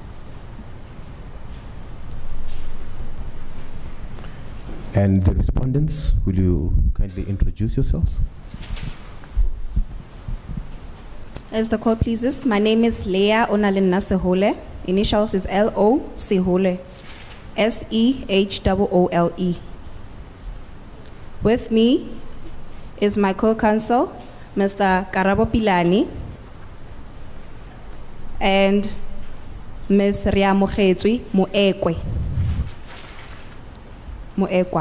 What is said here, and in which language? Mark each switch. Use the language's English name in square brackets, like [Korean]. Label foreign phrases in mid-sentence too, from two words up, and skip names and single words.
[English] And the respondents, will you kindly introduce yourselves? As the court pleases, my name is Leah Onalina Sehole. Initials is L-O Sehole. S-E-H-O-O-L-E. With me is my co-counsel, Mr. Karabo Pilani, and Ms. Riamogetswe Moekwe. Moekwa.